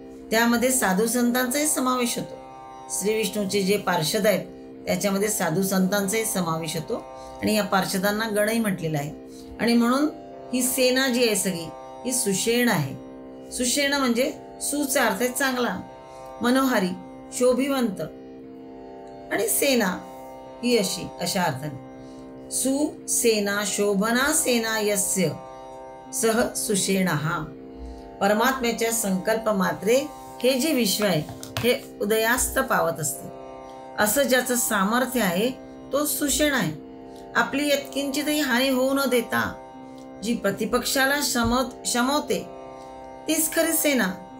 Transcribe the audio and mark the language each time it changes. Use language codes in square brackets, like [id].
[mr] त्यामध्ये साधू संतांचाही समावेश होतो. श्री विष्णूचे जे पार्षद आहेत त्याच्यामध्ये साधू संतांचाही समावेश होतो आणि या पार्षदांना गणही म्हटलेला आहे. आणि म्हणून ही सेना जी आहे सगळी ही सुषेण आहे. सुषेण म्हणजे सुचा अर्थ आहे चांगला, मनोहारी, शोभिवंत आणि सेना ही अशी अशा अर्थाने. [sa] सुसेना शोभना सेना यस्य सह सुषेणः. [mr] परमात्म्याच्या संकल्प मात्रे हे जे विश्व आहे हे उदयास्त पावत असते. असं ज्याचं सामर्थ्य आहे तो सुषेण आहे. आपली यत्किंचितही हानी होऊ न देता जी प्रतिपक्षाला शमवते तीच खरी सेना.